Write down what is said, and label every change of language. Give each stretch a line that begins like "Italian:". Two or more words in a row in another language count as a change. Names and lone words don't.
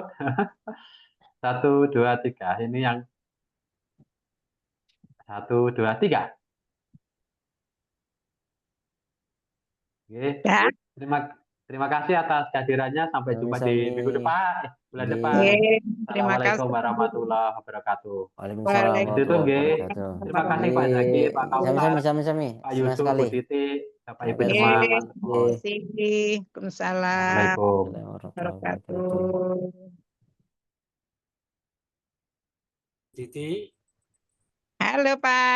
Indonesian: 1, 2, 3. Ini yang 1, 2, 3. Oke. Ya. Terima kasih atas kehadirannya. Sampai jumpa di Sami-sami. minggu depan, bulan Nggih. depan. Oke, terima Assalamualaikum kasih.
Arabic: ورحمة الله وبركاته.
Indonesian: Waalaikumsalam Itu tuh, warahmatullahi Ge. wabarakatuh. Terima kasih Pak Nggih, Zaki, Pak sami-sami, Kausar, sami-sami. Pak Senang Yusuf, sekali. Bu Titi, Bapak Ibu Oke, semua. Oke, Matur. Waalaikumsalam Assalamualaikum.
Arabic: ورحمة الله وبركاته.
Indonesian: wabarakatuh. Titi. Halo Pak.